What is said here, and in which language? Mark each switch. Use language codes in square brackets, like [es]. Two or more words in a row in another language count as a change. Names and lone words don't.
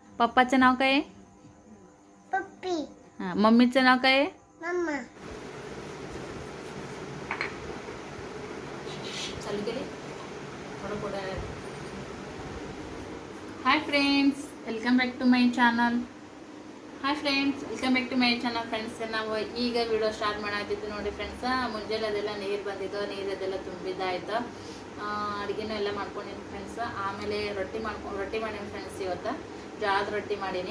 [mr] पप्पाचं नाव काय आहे? पप्पी. हां, मम्मीचं नाव काय आहे? मम्मा. चालू केले थोडं पुढे. [en] Hi friends, Welcome back to my channel. Hi friends, welcome back to my channel. [kn] ಫ್ರೆಂಡ್ಸ್, ನಾವು ಈಗ ವಿಡಿಯೋ ಸ್ಟಾರ್ಟ್ ಮಾಡಾತಿದ್ದು ನೋಡಿ ಫ್ರೆಂಡ್ಸ್. ಮುಂಜಾನೆ ಅದೆಲ್ಲ ನೀರು ಬಂದಿದ್ದು, ನೀರದೆಲ್ಲ ತುಂಬಿದ್ದಾಯ್ತು. ಅಡುಗೆನೂ ಎಲ್ಲ ಮಾಡ್ಕೊಂಡಿನಿ ಫ್ರೆಂಡ್ಸ್. ಆಮೇಲೆ ರೊಟ್ಟಿ ಮಾಡೀನಿ ಫ್ರೆಂಡ್ಸ್. ಇವತ್ತು ಜೋಳದ ರೊಟ್ಟಿ ಮಾಡೀನಿ.